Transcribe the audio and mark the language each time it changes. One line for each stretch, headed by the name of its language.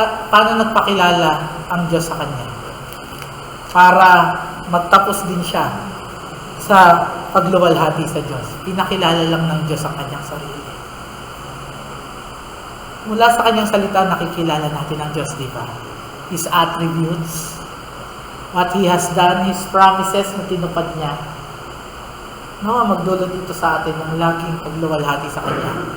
Filipino: Paano nagpakilala ang Diyos sa kanya? Para magtapos din siya sa pagluwalhati sa Diyos. Pinakilala lang ng Diyos ang kanyang sarili. Mula sa kanyang salita, nakikilala natin ang Diyos, di ba?
English: His attributes, what He has done, His promises
Filipino: na tinupad niya. Magdulot dito sa atin ng laging pagluwalhati sa Kanya.